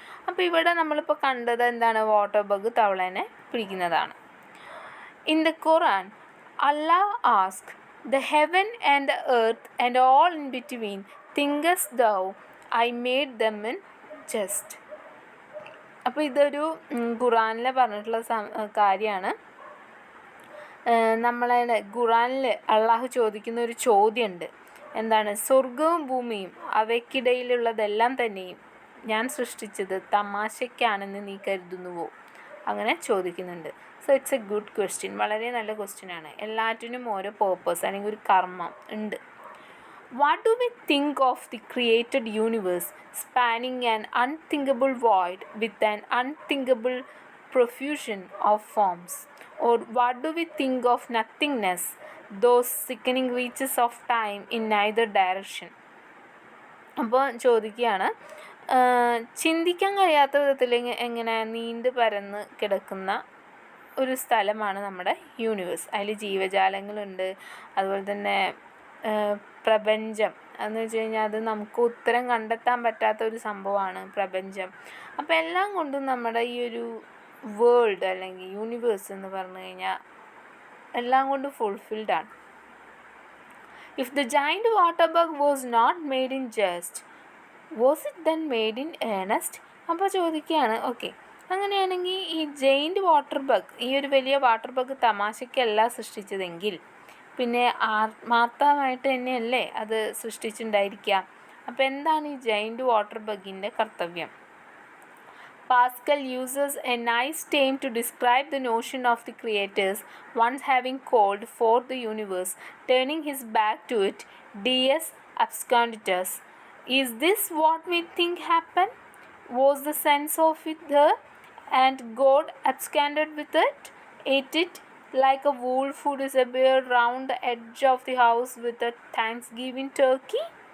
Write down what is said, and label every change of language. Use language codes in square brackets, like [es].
[ml] അപ്പോൾ ഇവിടെ നമ്മളിപ്പോൾ കണ്ടത് water bug തവളേനെ പിടിക്കുന്നതാണ്. [en] In the Quran Allah asked, "The heaven and the earth and all in between, thinkest thou I made them in just?" [ml] അപ്പോൾ ഇതൊരു ഖുറാനിൽ പറഞ്ഞിട്ടുള്ള കാര്യമാണ്. നമ്മളെ ഖുറാനിൽ അള്ളാഹു ചോദിക്കുന്ന ഒരു ചോദ്യമുണ്ട്. സ്വർഗവും ഭൂമിയും അവയ്ക്കിടയിലുള്ളതെല്ലാം തന്നെയും ഞാൻ സൃഷ്ടിച്ചത് തമാശയ്ക്കാണെന്ന് നീ കരുതുന്നുവോ? അങ്ങനെ ചോദിക്കുന്നുണ്ട്. [en] So it's a good question. [ml] വളരെ നല്ല ക്വസ്റ്റ്യനാണ്. എല്ലാറ്റിനും ഓരോ പേർപ്പസ് അല്ലെങ്കിൽ ഒരു കർമ്മം ഉണ്ട്. [en] What do we think of the created universe spanning an unthinkable void with an unthinkable profusion of forms? Or what do we think of nothingness, those sickening reaches of time in neither direction? [ml] അപ്പോൾ ചോദിക്കുകയാണ്, ചിന്തിക്കാൻ കഴിയാത്ത വിധത്തിൽ എങ്ങനെ നീണ്ടു പരന്ന് കിടക്കുന്ന ഒരു സ്ഥലമാണ് നമ്മുടെ യൂണിവേഴ്സ്. അതിൽ ജീവജാലങ്ങളുണ്ട്, അതുപോലെ തന്നെ പ്രപഞ്ചം എന്ന് വെച്ച് കഴിഞ്ഞാൽ അത് നമുക്ക് ഉത്തരം കണ്ടെത്താൻ പറ്റാത്ത ഒരു സംഭവമാണ് പ്രപഞ്ചം. അപ്പോൾ എല്ലാം കൊണ്ടും നമ്മുടെ ഈ ഒരു വേൾഡ് അല്ലെങ്കിൽ യൂണിവേഴ്സ് എന്ന് പറഞ്ഞു കഴിഞ്ഞാൽ എല്ലാം കൊണ്ടും ഫുൾഫിൽഡ് ആണ്. [en] If the giant water bug was not made in jest, was it then made in earnest? [ml] അപ്പോൾ ചോദിക്കുകയാണ്, ഓക്കെ, അങ്ങനെയാണെങ്കിൽ ഈ ജെയിൻറ്റ് വാട്ടർ ബഗ്, ഈ ഒരു വലിയ വാട്ടർ ബഗ് തമാശയ്ക്കല്ല സൃഷ്ടിച്ചതെങ്കിൽ പിന്നെ ആത്മാർത്ഥമായിട്ട് തന്നെയല്ലേ അത് സൃഷ്ടിച്ചിട്ടുണ്ടായിരിക്കുക. അപ്പോൾ എന്താണ് ഈ ജെയിൻറ്റ് വാട്ടർ ബഗിൻ്റെ കർത്തവ്യം? [en] Pascal uses a nice term to describe the notion of the creators once having called forth the universe, turning his back to it, dies absconditus. Is this what we think happened? Was the sense of it there, and God absconded with it, ate it like a wolf who disappeared round the edge of the house with a Thanksgiving turkey?